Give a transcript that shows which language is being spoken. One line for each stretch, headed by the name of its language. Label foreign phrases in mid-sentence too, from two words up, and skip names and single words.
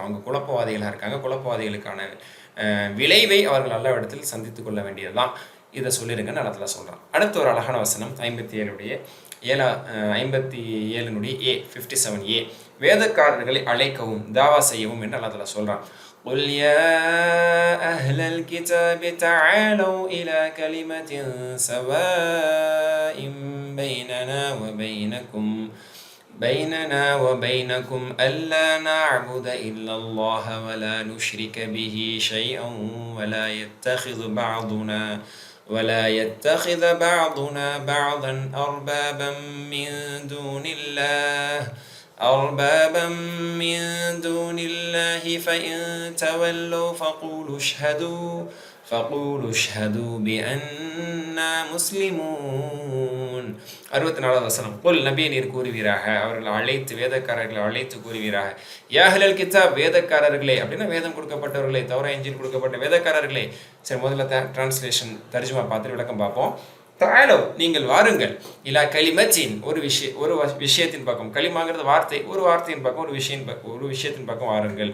Tamil: அவங்க குழப்பவாதிகளாக இருக்காங்க. குழப்பவாதிகளுக்கான விளைவை அவர்கள் அல்லாஹ்விடத்தில் சந்தித்து கொள்ள வேண்டியதுதான். இதை சொல்லிடுங்கன்னு
Arabic: الله تعالى
Tamil: சொல்கிறான். அடுத்த ஒரு அழகான வசனம் 57 வேதக்காரர்களை அழைக்கவும் தாவா செய்யவும் என்று
Arabic: الله تعالى
Tamil: சொல்கிறான்.
Arabic: قل يا أهل الكتاب تعالوا إلى كلمة سواء بيننا وبينكم ألا نعبد إلا الله ولا نشرك به شيئا ولا يتخذ بعضنا بعضا أربابا من دون الله فإن تولوا فقولوا اشهدوا بأننا مسلمون.
Tamil: 64வது வசனம். குல் நபியே நீர் கூறுவீராக, அவர்கள் அழைத்து வேதக்காரர்களை அழைத்து கூறுவீராக,
Arabic: يا أهل الكتاب
Tamil: வேதக்காரர்களே அப்படின்னா வேதம் கொடுக்கப்பட்டவர்களே, தௌரா இன்ஜீல் கொடுக்கப்பட்ட வேதக்காரர்களே. சரி, முதல்ல டிரான்ஸ்லேஷன் தர்ஜுமா பார்த்துட்டு விளக்கம் பார்ப்போம். தாலோ நீங்கள் வாருங்கள்,
Arabic: إلى كلمة
Tamil: ஒரு விஷயத்தின் பக்கம், கலிமாங்கிறது வார்த்தை, ஒரு வார்த்தையின் பக்கம் ஒரு விஷயத்தின் பக்கம் வாருங்கள்.